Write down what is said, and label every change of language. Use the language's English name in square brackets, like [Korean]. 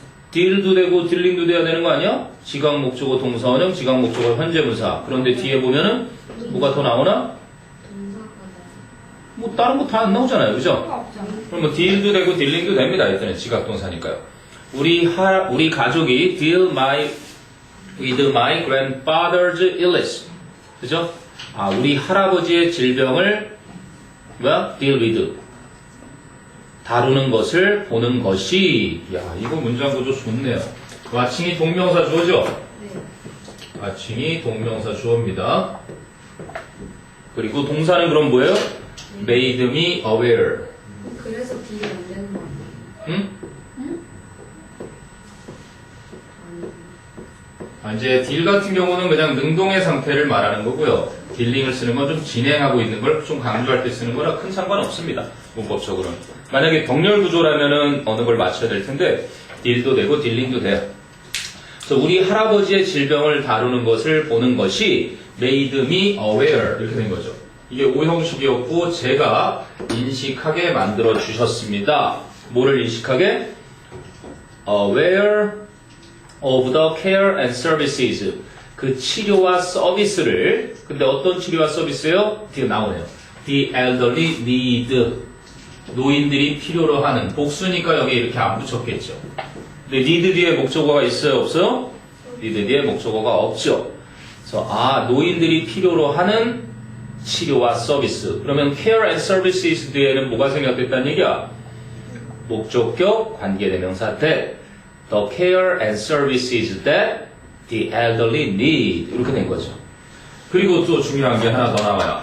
[Korean] deal도 되고 dealing도 돼야 되는 거 아니야? 지각 목적어 동사원형, 지각 목적어 현재분사. 그런데 뒤에 보면은 뭐가 더 나오나? 뭐 다른 거 다 안 나오잖아요, 그죠? 그럼 뭐 deal도 되고 dealing도 됩니다. 일단은 지각 동사니까요. 우리 가족이 [English] deal with my grandfather's illness, [Korean] 그죠? 우리 할아버지의 질병을 deal with, 다루는 것을 보는 것이. 이거 문장 구조 좋네요. watching이 동명사 주어죠? 네. watching이 동명사 주어입니다. 그리고 동사는 그럼 뭐예요? [English] made me aware. [Korean] 그래서 딜이 안 되는 거 아니에요? 응? 이제 딜 같은 경우는 그냥 능동의 상태를 말하는 거고요. 딜링을 쓰는 건 좀 진행하고 있는 걸 좀 강조할 때 쓰는 거라 큰 상관없습니다. 문법적으로는. 만약에 병렬 구조라면은 어느 걸 맞춰야 될 텐데 딜도 되고 딜링도 돼요. 그래서 우리 할아버지의 질병을 다루는 것을 보는 것이 [English] made me aware [Korean] 이렇게 된 거죠. 이게 오형식이었고 제가 인식하게 만들어 주셨습니다. 뭐를 인식하게? [English] Aware of the care and services. [Korean] 그 치료와 서비스를. 근데 어떤 치료와 서비스예요? 뒤에 나오네요. [English] The elderly need. [Korean] 노인들이 필요로 하는. 복수니까 여기 이렇게 안 붙였겠죠. 근데 need 뒤에 목적어가 있어요? 없어요? need 뒤에 목적어가 없죠. 그래서 노인들이 필요로 하는 치료와 서비스. 그러면 care and services 뒤에는 뭐가 생략됐다는 얘기야? 목적격 관계대명사 that. [English] The care and services that the elderly need. [Korean] 이렇게 된 거죠. 그리고 또 중요한 게 하나 더 나와요.